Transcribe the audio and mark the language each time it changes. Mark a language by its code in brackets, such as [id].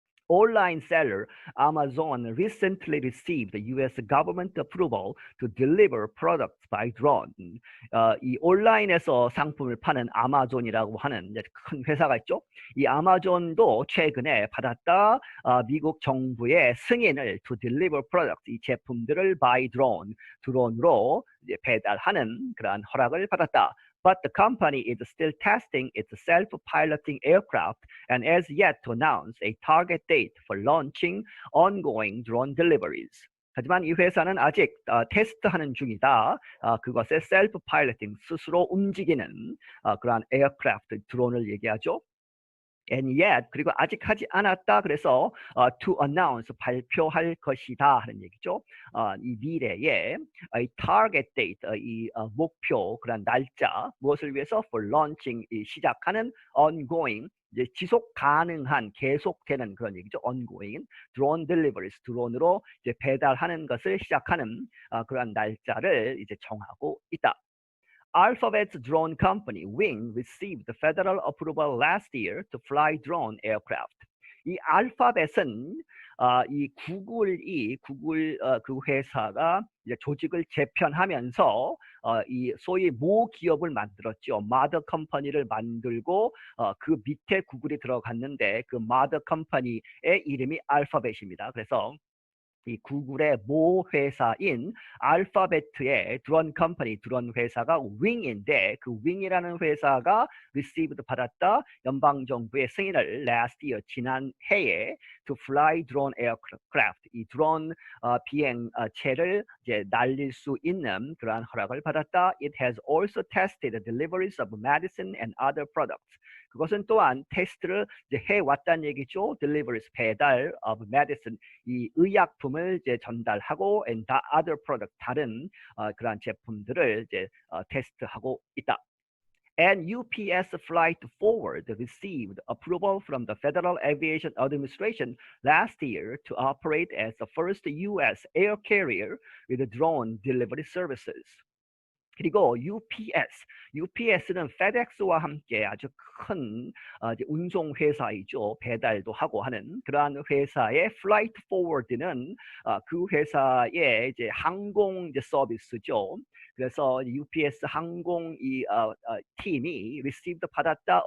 [en] Online seller Amazon recently received US government approval to deliver products by drone. [ko] 이 온라인에서 상품을 파는 아마존이라고 하는 이제 큰 회사가 있죠. 이 아마존도 최근에 받았다. 미국 정부의 승인을 [en] to deliver products, [ko] 이 제품들을 [en] by drone, [ko] 드론으로 이제 배달하는 그러한 허락을 받았다. [en] But the company is still testing its self-piloting aircraft and has yet to announce a target date for launching ongoing drone deliveries. [ko] 하지만 이 회사는 아직 테스트하는 중이다. 그것의 self-piloting, 스스로 움직이는 그러한 에어크래프트, 드론을 얘기하죠. [en] And yet, [ko] 그리고 아직 하지 않았다. 그래서 [en] to announce, [ko] 발표할 것이다 하는 얘기죠. 이 미래에 이 [en] target date, [ko] 이 목표, 그런 날짜, 무엇을 위해서? [en] For launching, [ko] 이 시작하는 ongoing, 이제 지속 가능한, 계속되는 그런 얘기죠. [en] ongoing drone deliveries, [ko] 드론으로 이제 배달하는 것을 시작하는 그런 날짜를 이제 정하고 있다. [en] Alphabet's drone company Wing received federal approval last year to fly drone aircraft. [ko] 이 알파벳은 이 구글 그 회사가 이제 조직을 재편하면서 이 소위 모 기업을 만들었죠. 마더 컴퍼니를 만들고 그 밑에 구글이 들어갔는데 그 마더 컴퍼니의 이름이 알파벳입니다. 그래서 이 구글의 모 회사인 알파벳의 드론 컴퍼니, 드론 회사가 윙인데 그 윙이라는 회사가 received, 받았다. 연방정부의 승인을 [en] last year, [ko] 지난 해에 [en] to fly drone aircraft, [ko] 이 드론 비행체를 이제 날릴 수 있는 그러한 허락을 받았다. [en] It has also tested the deliveries of medicine and other products. [ko] 그것은 또한 테스트를 이제 해왔다는 얘기죠. Deliveries, 배달 [en] of medicine, [ko] 이 의약품을 이제 전달하고 [en] and other product, [ko] 다른 그러한 제품들을 이제 테스트하고 있다. [en] And UPS Flight Forward received approval from the Federal Aviation Administration last year to operate as the first U.S. air carrier with drone delivery services. [ko] 그리고 UPS는 FedEx와 함께 아주 큰 운송 회사이죠. 배달도 하고 하는 그러한 회사의 Flight Forward는 그 회사의 이제 항공 이제 서비스죠. 그래서 UPS 항공 이 팀이 received, 받았다.